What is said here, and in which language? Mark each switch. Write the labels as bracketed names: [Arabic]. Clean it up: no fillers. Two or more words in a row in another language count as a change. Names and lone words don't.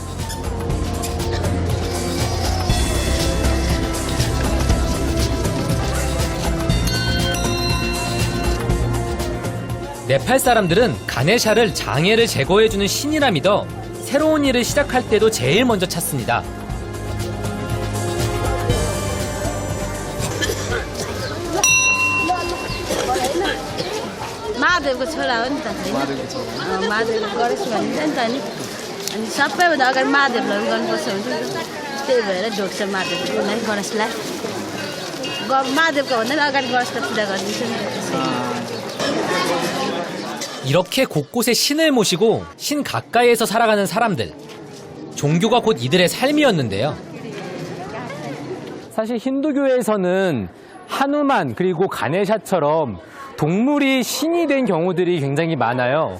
[Korean] 네팔 사람들은 가네샤를 장애를 제거해주는 신이라 믿어 새로운 일을 시작할 때도 제일 먼저 찾습니다. [Nepali] महादेवको छोरा हो नि त महादेवको गणेश भनिन्छ नि त नि अनि सबैभन्दा अगाडि महादेवलाई गर्नुपर्छ हुन्छ नि त त्यही भएर ढोग्छ महादेवलाई गणेशलाई महादेवको भन्दा अगाडि गणेशलाई पूजा गरिदिन्छु नि [Korean] 이렇게 곳곳에 신을 모시고 신 가까이에서 살아가는 사람들. 종교가 곧 이들의 삶이었는데요. 사실 힌두교에서는 하누만 그리고 가네샤처럼 동물이 신이 된 경우들이 굉장히 많아요.